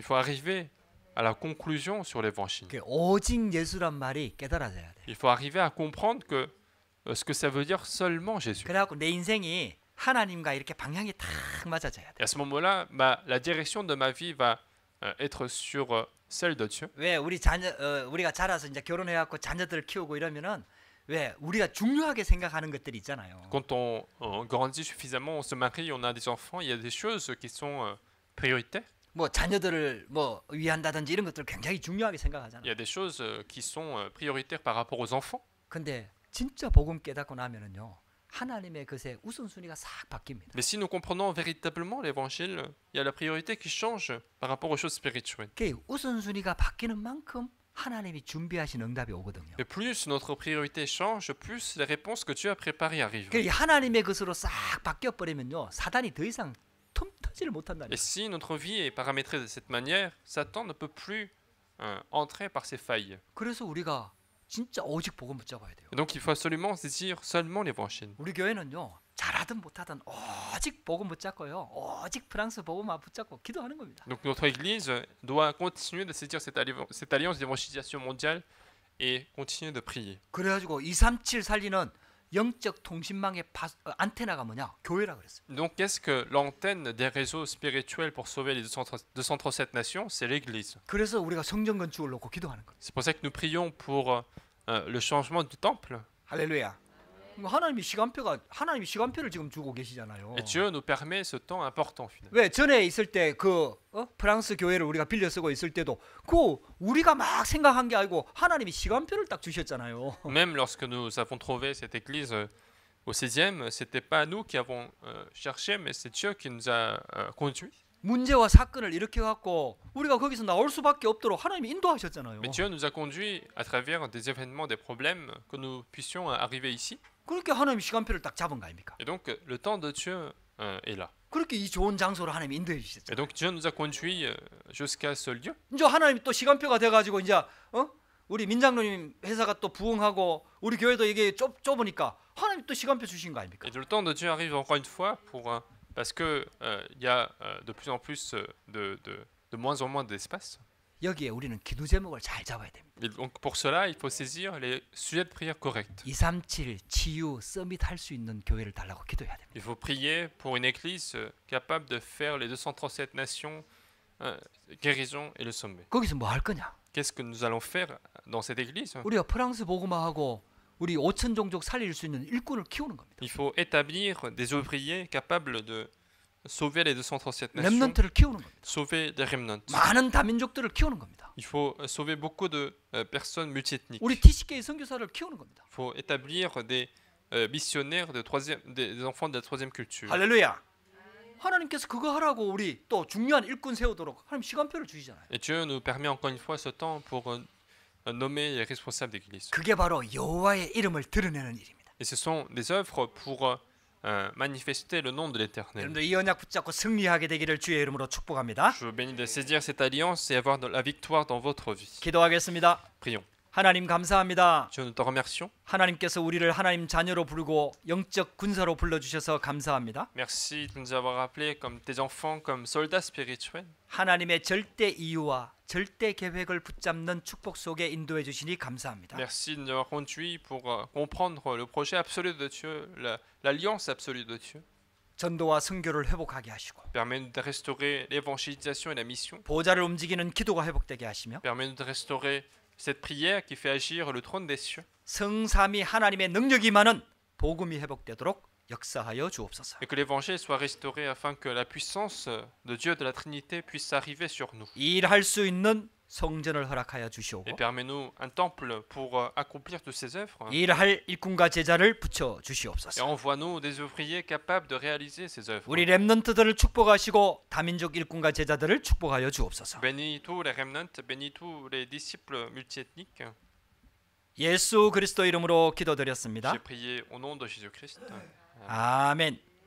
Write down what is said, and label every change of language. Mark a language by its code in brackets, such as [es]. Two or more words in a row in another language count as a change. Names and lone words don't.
[fr] Il faut arriver à la conclusion sur l'évangile. [ko] 그 오직 예수란 말이 깨달아져야 돼요. [fr] Il faut arriver à comprendre que ce que ça veut dire seulement Jésus. [ko] 그래갖고 내 인생이 하나님과 이렇게 방향이 탁 맞아져야 돼. [fr] Et à ce moment-là, la direction de ma vie va être sur celle de Dieu. [ko] 왜 우리가 자라서 이제 결혼해갖고 자녀들을 키우고 이러면은 왜 우리가 중요하게 생각하는 것들이 있잖아요. [fr] Quand on grandit suffisamment, on se marie, on a des enfants, il y a des choses qui sont prioritaires. [ko] 뭐 자녀들을 뭐 위한다든지 이런 것들을 굉장히 중요하게 [fr] Il [ko] 생각하잖아요. [fr] y a des choses qui sont prioritaires par rapport aux enfants. [ko] 근데 진짜 복음 깨닫고 나면은요. 하나님의 것에 우선순위가 싹 바뀝니다. [fr] Mais si nous comprenons véritablement l'évangile, il y a la priorité qui change par rapport aux choses spirituelles. [ko] 그 우선순위가 바뀌는 만큼 하나님이 준비하신 응답이 오거든요. [fr] Et plus notre priorité change, plus les réponses que Dieu a préparées arrivent. [ko] 그 하나님의 것으로 싹 바뀌어 버리면요. 사단이 더 이상 틈 터지를 못한다는 [fr] Et si notre vie est paramétrée de cette manière, Satan ne peut plus entrer par ces failles. [ko] 그래서 우리가 진짜 오직 복음 붙잡아야 돼요. [fr] Et donc il faut absolument saisir seulement l'évangile. [ko] 우리 교회는요. 잘하든 못하든 오직 복음 붙잡고요. 오직 프랑스 복음만 붙잡고 기도하는 겁니다. [fr] Donc notre Église doit continuer de saisir cette alliance d'évangélisation mondiale et continuer de prier. [ko] 그래가지고 237 살리는 영적 통신망의 안테나가 뭐냐? 교회라 그랬어요. [fr] Donc qu'est-ce que l'antenne des réseaux spirituels pour sauver les 237 nations? C'est l'Église. [ko] 그래서 우리가 성전 건축을 놓고 기도하는 거예요. [fr] C'est pour ça que nous prions pour le changement du temple. [ko] 할렐루야. 하나님이 시간표를 지금 주고 계시잖아요. [fr] Et Dieu nous permet ce temps important finalement. [ko] 왜 전에 있을 때 프랑스 교회를 우리가 빌려 쓰고 있을 때도 우리가 막 생각한 게 아니고 하나님이 시간표를 딱 주셨잖아요. [fr] Même lorsque nous avons trouvé cette église au 6e, c'était pas nous qui avons cherché, mais c'est Dieu qui nous a conduits. [ko] 문제와 사건을 일으켜 갖고 우리가 거기서 나올 수밖에 없도록 하나님이 인도하셨잖아요. [fr] Mais Dieu nous a conduits à travers des événements, des problèmes, que nous puissions arriver ici. [ko] 그렇게 하나님이 시간표를 딱 잡은 거 아닙니까? [fr] Et donc le temps de Dieu est là. [ko] 그렇게 이 좋은 장소로 하나님이 인도해 주셨죠. [fr] Et donc Dieu nous a conduits jusqu'à ce lieu. [ko] 이제 하나님이 또 시간표가 돼 가지고 이제 우리 민장로님 회사가 또 부흥하고 우리 교회도 이게 좁으니까 하나님이 또 시간표 주신 거 아닙니까? [fr] Et le temps de Dieu arrive encore une fois parce que il y a de plus en plus de moins en moins d'espace. [ko] 여기에 우리는 기도 제목을 잘 잡아야 됩니다. [fr] Et donc pour cela, il faut saisir les sujets de prière corrects. [ko] 237 치유 서밋 할 수 있는 교회를 달라고 기도해야 됩니다. [fr] Il faut prier pour une église capable de faire les 237 nations, guérison et le sommet. [ko] 거기서 뭐 할 거냐? [fr] Qu'est-ce que nous allons faire dans cette église? [ko] 우리가 프랑스 복음화하고 우리 5천 종족 살릴 수 있는 일꾼을 키우는 겁니다. [fr] Il faut établir des ouvriers capables de sauver les 237 nations, [ko] 렘넌트를 키우는 겁니다. [fr] sauver des remnants. [ko] 많은 다민족들을 키우는 겁니다. [fr] Il faut sauver beaucoup de personnes multiethniques. [ko] 우리 TCK 선교사를 키우는 겁니다. [fr] Il faut établir des missionnaires des enfants de la troisième culture. [ko] 할렐루야. 하나님께서 그거 하라고 우리 또 중요한 일꾼 세우도록 하나님 시간표를 주시잖아요. [fr] Et Dieu nous permet encore une fois ce temps pour nommer les responsables d'église. [ko] 그게 바로 여호와의 이름을 드러내는 일입니다. [fr] Et ce sont des œuvres pour manifester le nom de l'Éternel. [ko] 여러분들 이 언약 붙잡고 승리하게 되기를 주의 이름으로 축복합니다. [fr] Je vous bénis de saisir cette alliance et avoir la victoire dans votre vie. [ko] 기도하겠습니다. [fr] Prions. [ko] 하나님 감사합니다. [fr] Dieu, nous te remercions. [ko] 하나님께서 우리를 하나님 자녀로 부르고 영적 군사로 불러주셔서 감사합니다. [fr] Merci de nous avoir appelés comme tes enfants, comme soldats spirituels. [ko] 하나님의 절대 이유와 절대 계획을 붙잡는 축복 속에 인도해 주시니 감사합니다. [fr] Merci de nous avoir conduits pour comprendre le projet absolu de Dieu, l'alliance absolue de Dieu. [ko] 전도와 선교를 회복하게 하시고 [fr] Permets-nous de restaurer l'évangélisation et la mission. [ko] 보좌를 움직이는 기도가 회복되게 하시며 [fr] Permets-nous de restaurer cette prière qui fait agir le trône des cieux. [ko] 성삼위 하나님의 능력이 많은 복음이 회복되도록 역사하여 주옵소서. [fr] Et que l'évangile soit restauré afin que la puissance de Dieu de la Trinité puisse arriver sur nous. [ko] 일할 수 있는 성전을 허락하여 주시오고 [fr] Et permets-nous un temple pour accomplir toutes ces œuvres. [ko] 일할 일꾼과 제자를 붙여 [fr] Et [ko] 주시옵소서. [fr] envoie-nous des ouvriers capables de réaliser ces œuvres. [ko] 우리 렘넌트들을 축복하시고 다민족 일꾼과 제자들을 축복하여 주옵소서. [fr] Bénis tous les remnants, bénis tous les disciples multiethniques. [ko] 예수 그리스도 이름으로 기도드렸습니다. [fr] J'ai prié au nom de Jésus-Christ. [ko] 아멘.